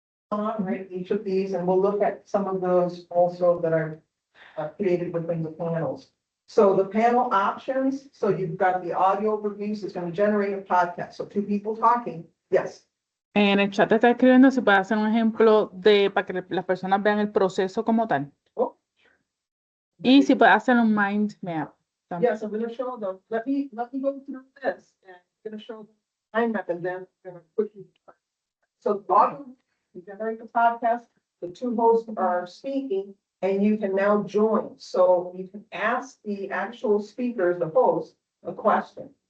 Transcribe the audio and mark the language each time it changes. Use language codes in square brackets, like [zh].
[en] on, right, each of these, and we'll look at some of those also that are created within the panels. So the panel options, so you've got the audio reviews, it's going to generate a podcast, so two people talking, yes. [es] En el chat está escribiendo si puede hacer un ejemplo de para que las personas vean el proceso como tal. [en] Oh. [es] Y si puede hacer un mind map. también. [en] Yes, I'm gonna show them, let me go through this, and I'm gonna show them mind map, and then I'm gonna quickly. So the audio, you generate the podcast, the two hosts are speaking, and you can now join, so you can ask the actual speakers, the host, a question.